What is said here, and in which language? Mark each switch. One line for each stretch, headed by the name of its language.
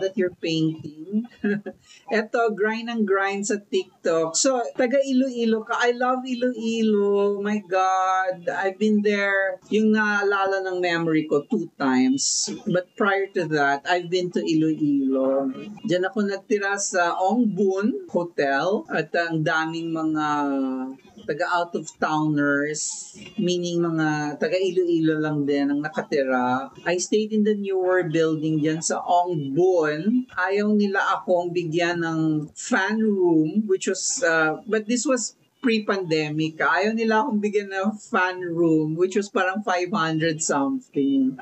English: That you're painting.
Filipino: Eto, grind sa TikTok.
English: So,
Filipino: taga Iloilo ka.
English: I love Iloilo. My God. I've been there.
Filipino: Yung naalala ng memory ko
English: 2 times. But prior to that, I've been to Iloilo.
Filipino: Diyan ako nagtira sa Ongbun Hotel. At ang daming mga taga-out-of-towners, meaning mga taga-Iloilo lang din ang nakatira.
English: I stayed in the newer building
Filipino: dyan sa Ongbun. Ayaw nila akong bigyan ng
English: fan room, which was, but this was pre-pandemic.
Filipino: Ayaw nila akong bigyan ng fan room,
English: which was
Filipino: parang 500 something.